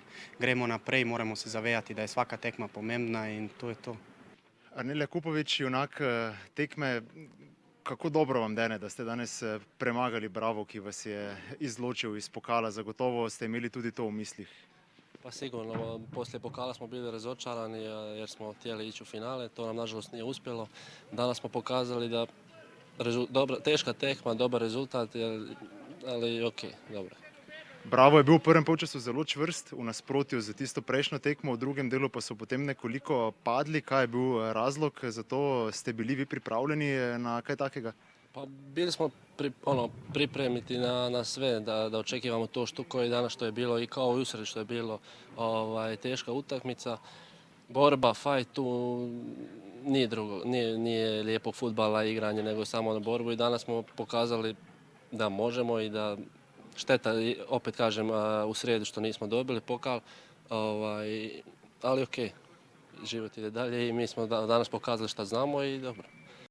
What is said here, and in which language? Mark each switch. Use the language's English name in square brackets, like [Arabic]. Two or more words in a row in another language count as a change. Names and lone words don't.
[Slovenian] Gremo naprej, moramo se zavedati, da je svaka tekma pomembna in to je to. Arnel Jakupović, junak tekme, kako dobro vam dene, da ste danes premagali Bravo, ki vas je izločil iz pokala. Zagotovo ste imeli tudi to v mislih. [Bosnian] Pa sigurno, poslije pokala smo bili razočarani jer smo htjeli ići u finale, to nam nažalost nije uspjelo. Danas smo pokazali da teška tekma, dobar rezultat, ali ok, dobro. [Slovenian] Bravo je bil v prvem polčasu zelo čvrst, v nasprotju z tisto prejšnjo tekmo, v drugem delu pa so potem nekoliko padli. Kaj je bil razlog za to? Ste bili vi pripravljeni na kaj takega? [Bosnian] Pa bili smo pripremiti na sve, da očekivamo to koji danas što je bilo i kao i usred što je bilo teška utakmica. Borba, fajt, tu nije drugo, nije lijepo fudbala igranje, nego samo na borbu i danas smo pokazali da možemo i da šteta, opet kažem, u srijedu što nismo dobili pokal, ali ok, život ide dalje i mi smo danas pokazali šta znamo i dobro.